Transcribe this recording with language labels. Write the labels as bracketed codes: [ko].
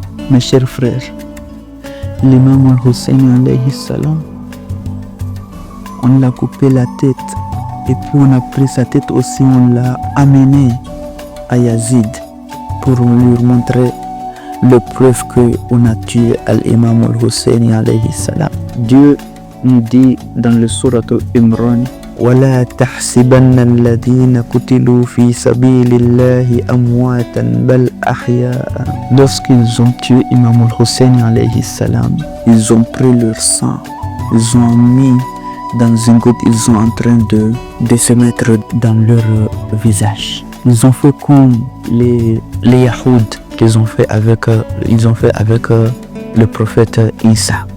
[fr] Mes chers frères, l'imam Hussein alayhi salam, on l'a coupé la tête et puis on a pris sa tête aussi, on l'a amené à Yazid pour lui montrer le preuve qu'on a tué l'imam Hussein alayhi salam. Dieu nous dit dans le sourate Imran: [ar] وَلَا تَحْسِبَنَّ الَّذِينَ كُتِلُوا فِي سَبِيلِ اللَّهِ أَمْوَاتًا بَلْ أَحْيَاءً. [fr] Lorsqu'ils ont tué Imam Hussein alayhi salam, ils ont pris leur sang, ils ont mis dans une goutte, ils sont en train de se mettre dans leur visage. Ils ont fait comme les Yahoud qu'ils ont fait avec le prophète Isa.